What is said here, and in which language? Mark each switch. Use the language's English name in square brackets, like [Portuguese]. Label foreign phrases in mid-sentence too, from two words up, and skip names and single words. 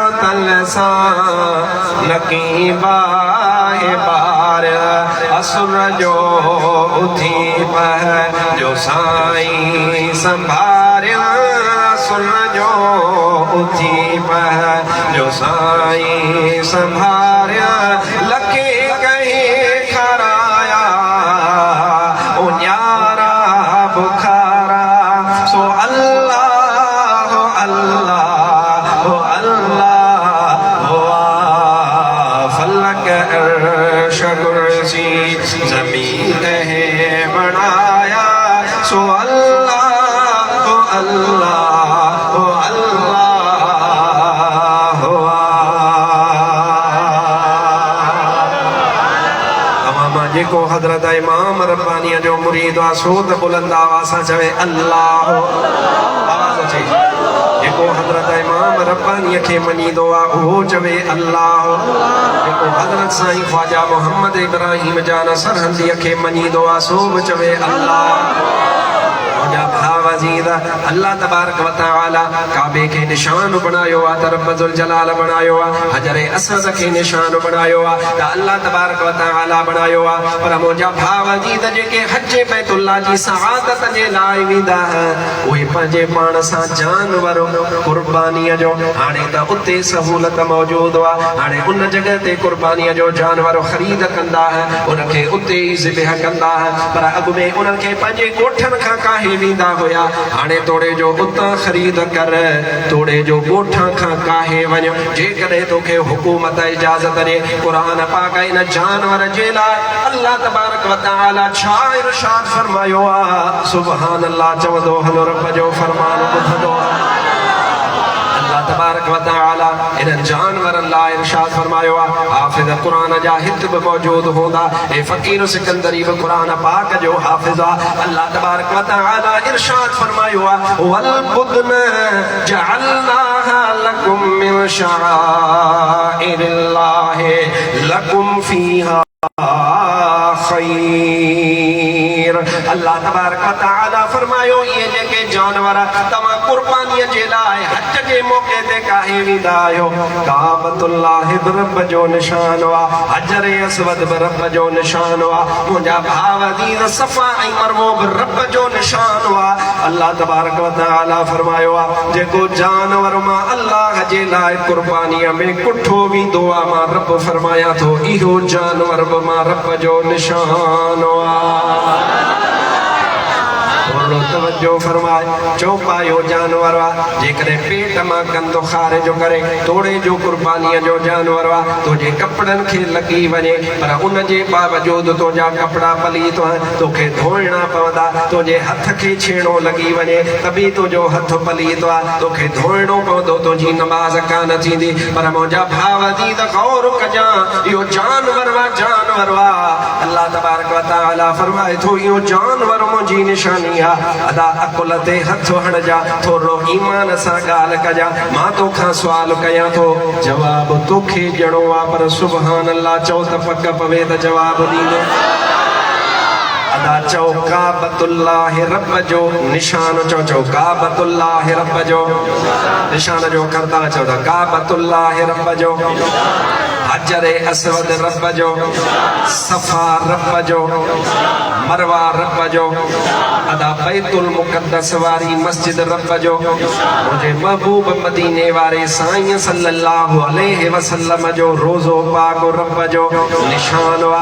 [Sindhi] तल सां लकी बाहे बार, असुर जो उथी पह जो साईं संभारिया, असुर जो उथी पह जो साईं संभारिया, लखे कहीं खराया उन्यारा बुखारा। सो अल्लाह अल्लाह हो अल्लाह हो फलक अर्श कुर्सी ज़मीन है बनाया। सो अल्लाह हो अल्लाह हो अल्लाह हो। अमामा जेको हज़रत इमाम रब्बानी जो मुरीद आहे सो त बुलंद आवाज़ सां चवे अल्लाह। आवाज़ अचे। जेको हज़रत इमाम रब्बानी खे मञींदो आहे उहो चवे अल्लाह। जेको हज़रत साईं ख्वाजा मोहम्मद इब्राहिम जान सरहंदी खे मञींदो आहे सो बि चवे अल्लाह। [Arabic] الله تبارك وتعالى [Sindhi] काबे के निशान बनायो आ, [Arabic] رب ذو الجلال [Sindhi] बनायो आ, हजरे असद के निशान बनायो आ, [Arabic] الله تبارك وتعالى [Sindhi] बनायो आ। पर मुंहिंजा भाव अजीज जेके हज बैतुल्लाह जी सआदत जे लाइ वेंदा उहे पंहिंजे पाण सां जानवर कुर्बानीअ जो, हाणे त उते सहूलत मौजूद आहे, हाणे उन जगह ते कुर्बानीअ जो जानवर ख़रीद कंदा उनखे उते ई ज़िबह कंदा। पर अॻु में उन्हनि खे पंहिंजे ॻोठनि खां काहे वेंदा हुया, हाणे तोड़े जो उतां ख़रीद कर, तोड़े जो ॻोठां खां काहे वञ। जेकॾहिं तोखे हुकूमत इजाज़त ॾे क़ुरान पाक इन जानवर जे लाइ [Arabic] الله تبارك وتعالى [Sindhi] छा इरशाद फरमायो आहे? [Arabic] سبحان الله [Sindhi] चवंदो हलो रब जो फरमान ॿुधंदो [Arabic] الله تبارك وتعالى [Sindhi] इन जानवरनि लाइ इरशाद फरमायो आहे। हाफ़िज़ क़ुरान जा हित बि मौजूद हूंदा। ऐं फ़कीर सिकंदरी बि क़ुरान पाक जो हाफ़िज़ आहे। अल्लाह तबारक व तआला इरशाद फरमायो आहे [Arabic] والبدن جعلناها لكم من شعائر الله لكم فيها خير. الله تبارك وتعالى [Sindhi] फरमायो ये जेके जानवर तव्हां कुर्बानीअ जे लाइ हज जे मौके ते काहे वेंदा आहियो, काबतुल्लाह बि रब जो निशान आहे, हजर असवद बि रब जो निशान आहे, मुंहिंजा भाव अज़ीज़ सफ़ा ऐं मरवो बि रब जो निशान आहे। [Arabic] الله تبارك وتعالى [Sindhi] फरमायो आहे जेको जानवर मां अल्लाह जे लाइ कुर्बानीअ में कुठो वेंदो आहे, मां रब फरमायां थो इहो जानवर बि मां रब जो निशान आहे। तवज्जो फरमाए चौपायो जानवर जेकॾहिं पेट मां गंदो खारे जो करे तोड़े जो कुर्बानीअ जो जानवर तुंहिंजे कपिड़नि खे लॻी वञे, पर उन जे बावजूद तुंहिंजा कपिड़ा पलीत तोखे धोइणा पवंदा, तुंहिंजे हथ खे छेड़ो लॻी वञे त बि तुंहिंजो हथ पलीत आहे, तोखे धोइणो पवंदो, तुंहिंजी नमाज़ कान थींदी। पर मुंहिंजा भाव जी त गौर कजां इहो जानवर जानवर [Arabic] الله تبارك وتعالى [Sindhi] फरमाए थो इहो जानवर मुंहिंजी निशानी आहे। अदा अकुल ते हथ हणजा, थोरो ईमान सां ॻाल्हि कजा, मां तोखां सुवाल कयां थो जवाब तोखे ॾियणो आहे, पर [Arabic] سبحان الله [Sindhi] चओ त पक पवे त जवाब ॾींदो। अदा चओ काबतुल्लाह रब जो निशान, चओ काबतुल्लाह रब जो निशान जो करता, चओ त काबतुल्लाह रब जो हजर असवद रब जो, सफा रब जो, मरवा रब जो, अदा बैतुल मुक़द्दस वारी मस्जिद रब जो, मुझे महबूब मदीने वारे साईं [Arabic] صلى الله عليه وسلم [Sindhi] जो रोज़ो पाक रब जो निशान वा।